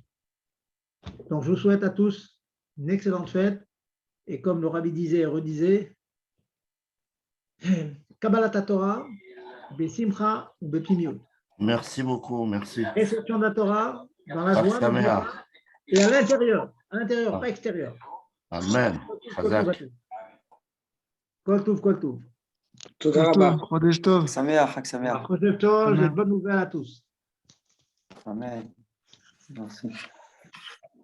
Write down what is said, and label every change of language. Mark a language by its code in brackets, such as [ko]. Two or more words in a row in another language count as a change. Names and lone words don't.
[fr] Donc je vous souhaite à tous une excellente fête. Et comme le Rabbi disait et redisait, [he] קבלת תורה, בשמחה ובפנימיות. [fr] Merci beaucoup, merci. Réception de la Torah dans la joie et à l'intérieur, pas extérieur. Amen. [he] כל טוב, כל טוב. תודה רבה. חודש טוב. שמח, חג שמח. חודש טוב, [fr] j'ai de bonnes nouvelles à tous. Amen. Merci.